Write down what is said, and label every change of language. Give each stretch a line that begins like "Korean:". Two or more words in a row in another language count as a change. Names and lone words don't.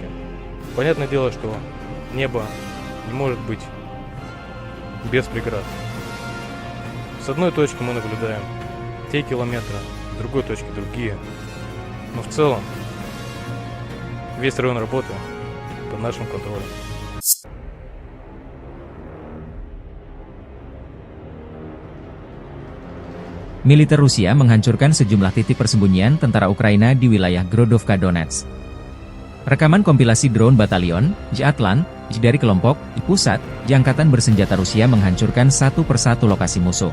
Russian: Понятное дело, что небо не может быть без преград. С одной точки мы наблюдаем те километры, с другой точки другие. Но в целом весь район работы под нашим контролем.
Indonesian: Militer Rusia menghancurkan sejumlah titik persembunyian tentara Ukraina di wilayah Grodovka Donetsk. Rekaman kompilasi drone batalion, J-Atlan, dari kelompok pusat, Angkatan Bersenjata Rusia menghancurkan satu persatu lokasi musuh.